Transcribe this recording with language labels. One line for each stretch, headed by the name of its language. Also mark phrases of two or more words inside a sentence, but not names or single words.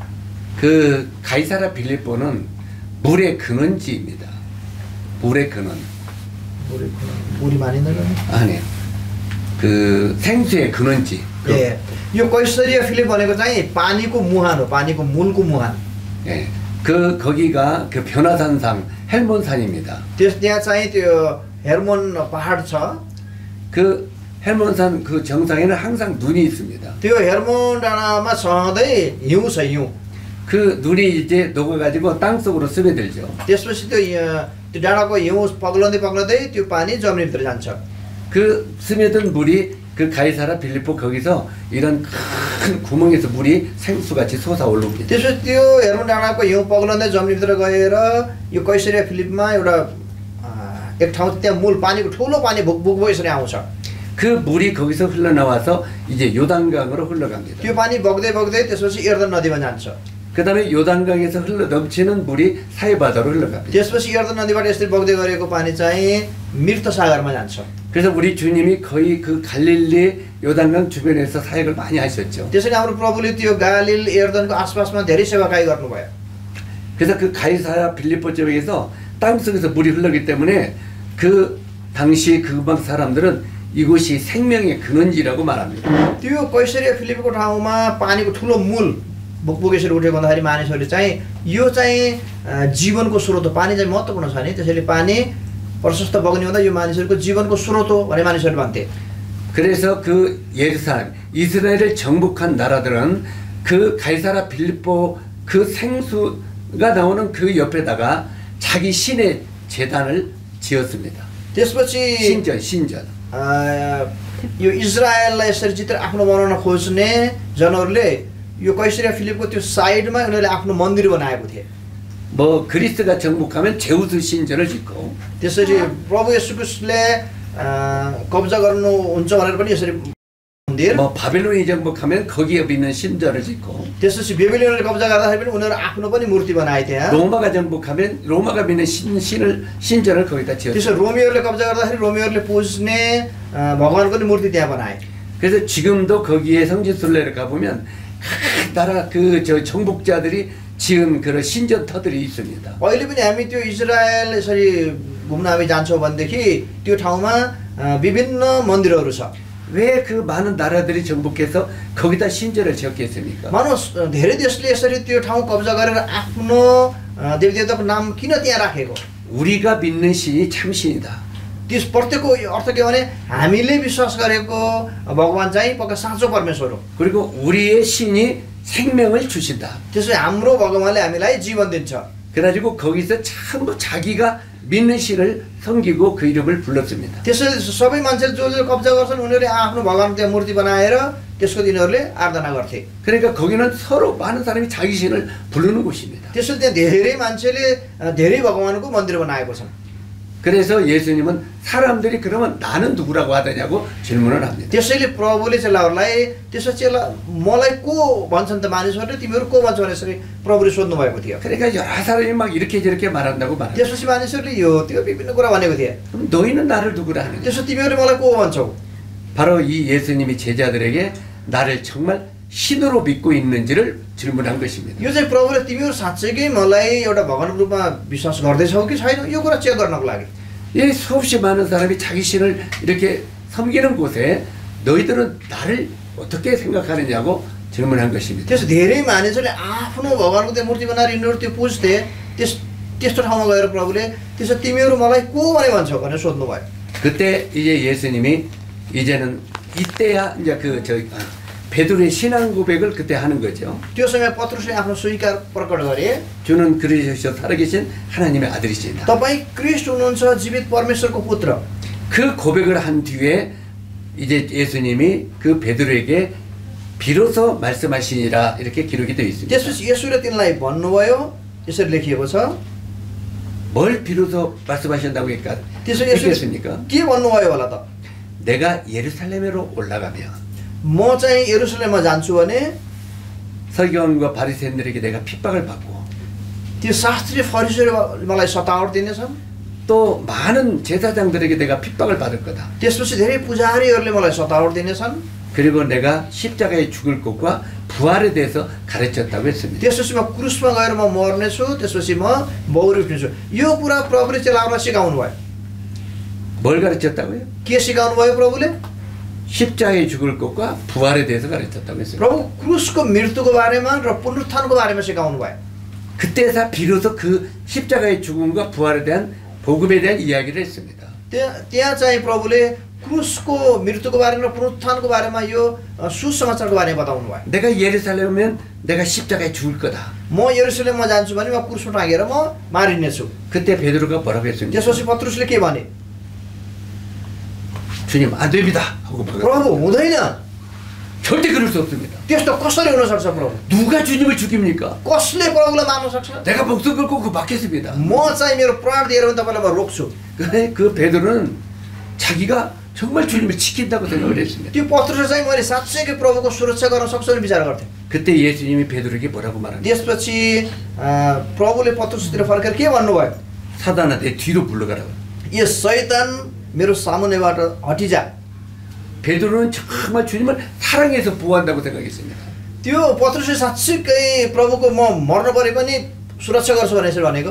Korean: 그 가이사라 빌립보는 물의 근원지입니다. 물의 근원. 물이 마니는 아니요. 그 생수의 근원지. 예.
Nepali: यो कैसरिया फिलिप भनेको चाहिँ पानीको मुहान हो, पानीको मूलको मुहान।
Korean: 예. 거기가 그 변화산상 헬몬산입니다.
Nepali: त्यहाँ चाहिँ त्यो हेर्मोन पहाड छ।
Korean: 그 헬몬산 그 정상에는 항상 눈이 있습니다.
Nepali: त्यो हेर्मोन डाँडामा सधैँ हिउँ छ, हिउँ।
Korean: 그 눈이 이제 녹아가지고 땅 속으로 스며들죠.
Nepali: त्यसपछि त्यो डाँडाको हिउँ पग्लँदै त्यो पानी जमिनभित्र जान्छ।
Korean: 그 스며든 물이 그 가이사라 빌립보 거기서 이런 큰 구멍에서 물이 생수같이 솟아오릅니다.
Nepali: त्यसपछि त्यो हेर्मोन डाँडाको हिउँ पग्लँदै जमिनभित्र गएर यो कैसरिया फिलिपमा एउटा एक ठाउँ त्यहाँ मूल पानीको ठुलो पानी भुकभुक यसरी आउँछ।
Korean: 그 물이 거기서 흘러나와서 이제 요단강으로 흘러갑니다.
Nepali: त्यो पानी बग्दै त्यसपछि यर्दन नदीमा जान्छ।
Korean: 그다음에 요단강에서 흘러 넘치는 물이 사해바다로 흘러갑니다.
Nepali: त्यसपछि यर्दन नदीबाट यसरी बग्दै गरेको पानी चाहिँ मृत सागरमा जान्छ।
Korean: 그래서 우리 주님이 거의 그 갈릴리 요단강 주변에서 사역을 많이 하셨죠.
Nepali: त्यसैले हाम्रो प्रभुले त्यो गालिल यर्दनको आसपासमा धेरै सेवाकाई गर्नुभयो।
Korean: 그래서 그 가이사라 빌립보 지역에서 땅속에서 물이 흐르기 때문에 그 당시 그 방 사람들은 이곳이 생명의 근원지라고 말합니다.
Nepali: त्यो कैसरिया फिलिपको ठाउँमा पानीको ठुलो मूल भुकभुक यसरी उठेको भन्दाखेरि मानिसहरूले चाहिँ यो चाहिँ जीवनको स्रोत हो, पानी चाहिँ महत्त्वपूर्ण छ नि, त्यसैले पानी प्रशस्त बग्ने हुँदा यो मानिसहरूको जीवनको स्रोत हो भने मानिसहरूले भन्थे।
Korean: 그래서 그 예루살렘 이스라엘을 정복한 나라들은 그 가이사라 빌립보 그 생수가 나오는 그 옆에다가 자기 신의 제단을 지었습니다.
Nepali: त्यसपछि
Korean: 신전.
Nepali: यो इजरायललाई यसरी चित्र आफ्नो बनाउन खोज्ने जनहरूले यो कैसरिया फिलिपको त्यो साइडमा उनीहरूले आफ्नो मन्दिर बनाएको थिए।
Korean: 뭐 그리스가 정복하면 제우스 신전을 짓고
Nepali: त्यसरी प्रभु येशू ख्रीष्टले कब्जा गर्नुहुन्छ भनेर पनि यसरी मन्दिर
Korean: 뭐 바벨론이 정복하면 거기에 있는 신전을 짓고
Nepali: त्यसपछि बेबिलोनले कब्जा गर्दाखेरि पनि उनीहरू आफ्नो पनि मूर्ति बनाए त्यहाँ
Korean: 로마가 정복하면 로마가 믿는 신전을 거기다 지었어요.
Nepali: त्यसो रोमीहरूले कब्जा गर्दाखेरि रोमीहरूले पुज्ने भगवानको नि मूर्ति त्यहाँ बनाए
Korean: 그래서 지금도 거기에 성지순례를 가보면 나라 저 정복자들이 지은 그런 신전터들이 있습니다.
Nepali: अहिले पनि हामी त्यो इजरायल यसरी घुम्न हामी जान्छौँ भनेदेखि त्यो ठाउँमा विभिन्न मन्दिरहरू छ
Korean: 왜 그 많은 나라들이 정복해서 거기다 신전을 지었겠습니까?
Nepali: मानव धेरै देशले यसरी त्यो ठाउँ कब्जा गरेर आफ्नो देवदेवताको नाम किन त्यहाँ राखेको
Korean: 우리가 믿는 신이 참신이다.
Nepali: त्यस प्रत्येकको अर्थ के भने हामीले विश्वास गरेको भगवान चाहिँ पक्का साँचो परमेश्वर हो
Korean: 그리고 우리의 신이 생명을 주신다.
Nepali: त्यसै हाम्रो भगवानले हामीलाई जीवन दिन्छ
Korean: 그래가지고 거기서 전부 자기가 믿는 신을 섬기고 그 이름을 불렀습니다.
Nepali: त्यसैले सबै मान्छेले जो कब्जा गर्छन् उनीहरूले आफ्नो भगवानको त्यहाँ मूर्ति बनाएर त्यसको तिनीहरूले आराधना गर्थे
Korean: 그러니까 거기는 서로 많은 사람이 자기 신을 부르는 곳입니다.
Nepali: त्यसैले त्यहाँ धेरै मान्छेले धेरै भगवानको मन्दिर बनाएको छन्
Korean: 그래서 예수님은 사람들이 그러면 나는 누구라고 하더냐고 질문을 합니다.
Nepali: त्यसैले प्रभुले चेलाहरूलाई त्यसो चेला मलाई को भन्छन् त मानिसहरूले तिमीहरू को भन्छौ भने यसरी प्रभुले सोध्नु भएको थियो
Korean: 그러니까 여러 사람이 막 이렇게 저렇게 말한다고 말합니다.
Nepali: त्यसपछि मानिसहरूले यो त्यो विभिन्न कुरा भनेको थिए
Korean: 그럼 너희는 나를 누구라 하느냐?
Nepali: त्यसो तिमीहरूले मलाई को भन्छौ
Korean: 바로 이 예수님이 제자들에게 나를 정말 신으로 믿고 있는지를 질문한 것입니다.
Nepali: यो चाहिँ प्रभुले तिमीहरू साँच्चैकै मलाई एउटा भगवानको रूपमा विश्वास गर्दैछौ कि छैन यो कुरा चेक गर्नको लागि
Korean: 이 수없이 많은 사람이 자기 신을 이렇게 섬기는 곳에 너희들은 나를 어떻게 생각하느냐고 질문한 것입니다.
Nepali: त्यसो धेरै मानिसहरूले आफ्नो भगवानको त्यो मूर्ति बनाएर यिनीहरू त्यो पुज्थे त्यस्तो ठाउँमा गएर प्रभुले त्यसो तिमीहरू मलाई को भने भन्छौ भनेर सोध्नुभयो
Korean: 그때 이제 예수님이 이제는 이때야 이제 베드로의 신앙 고백을 그때 하는 거죠.
Nepali: त्यो समय पत्रुसले आफ्नो स्वीकार प्रकट गरे
Korean: 주는 그리스도 살아계신 하나님의 아들이시다.
Nepali: तपाईँ क्रिस्ट हुनुहुन्छ जीवित परमेश्वरको पुत्र
Korean: 그 고백을 한 뒤에 이제 예수님이 그 베드로에게 비로소 말씀하시니라 이렇게 기록이 되어 있습니다.
Nepali: त्यसपछि येशूले तिनलाई भन्नुभयो यसरी लेखिएको छ
Korean: 뭘 비로소 말씀하신다고
Nepali: त्यसो
Korean: 했겠습니까?
Nepali: के भन्नुभयो होला त
Korean: 내가 예루살렘으로 올라가면
Nepali: म चाहिँ यरुसलेममा जान्छु भने
Korean: 서기관과 바리새인들에게 내가 핍박을 받고
Nepali: त्यो शास्त्रीय फरिसीहरूले मलाई सतावट दिनेछन्
Korean: 또 많은 제사장들에게 내가 핍박을 받을 거다.
Nepali: त्यसपछि धेरै पुजारीहरूले मलाई सतावट दिनेछन्
Korean: 그리고 내가 십자가에 죽을 것과 부활에 대해서 가르쳤다고 했습니다.
Nepali: त्यसपछि म क्रुसमा गएर म मर्नेछु त्यसपछि म बौरी उठ्नेछु यो कुरा प्रभुले चेलाहरूलाई सिकाउनु भयो
Korean: 뭘 가르쳤다고요?
Nepali: के सिकाउनु भयो प्रभुले
Korean: 십자가에 죽을 것과 부활에 대해서 가르쳤다고 했어요.
Nepali: प्रभु क्रुसको मृत्युको बारेमा र पुनरुत्थानको बारेमा सिकाउनु भयो
Korean: 그때서 비로소 그 십자가의 죽음과 부활에 대한 복음에 대한 이야기를 했습니다.
Nepali: त्यहाँ चाहिँ प्रभुले क्रुसको मृत्युको बारेमा र पुनरुत्थानको बारेमा यो सुसमाचारको बारेमा बताउनु भयो
Korean: 내가 예루살렘이면 내가 십자가에 죽을 거다.
Nepali: म यरुसलेममा जान्छु भने म क्रुसमा टाँगेर म मारिनेछु
Korean: 그때 베드로가 뭐라고 했습니까?
Nepali: त्यसपछि पत्रुसले के भने
Korean: 주님 안 됩니다 하고 막았어요.
Nepali: प्रभु हुँदैन
Korean: 절대 그럴 수 없습니다.
Nepali: त्यस्तो कसरी हुन सक्छ प्रभु
Korean: 누가 주님을 죽입니까?
Nepali: कसले प्रभुलाई मार्न सक्छ
Korean: 내가 목숨 걸고 그 막겠습니다.
Nepali: म चाहिँ मेरो प्राण दिएर पनि तपाईँलाई म रोक्छु
Korean: 그래 그 베드로는 자기가 정말 주님을 지킨다고 생각을 했습니다.
Nepali: त्यो पत्रुसले चाहिँ मैले साँच्चैकै प्रभुको सुरक्षा गर्न सक्छु भने विचार गर्थेँ
Korean: 그때 예수님이 베드로에게 뭐라고 말합니까?
Nepali: त्यसपछि प्रभुले पत्रुसतिर फर्केर के भन्नुभयो
Korean: 사단아 내 뒤로 물러가라고.
Nepali: यो शैतान मेरो सामुन्नेबाट हटिजा
Korean: 베드로는 정말 주님을 사랑해서 보호한다고 생각했습니다.
Nepali: त्यो पत्रुसले साँच्चैकै प्रभुको म मर्न परे पनि सुरक्षा गर्छु भने यसरी भनेको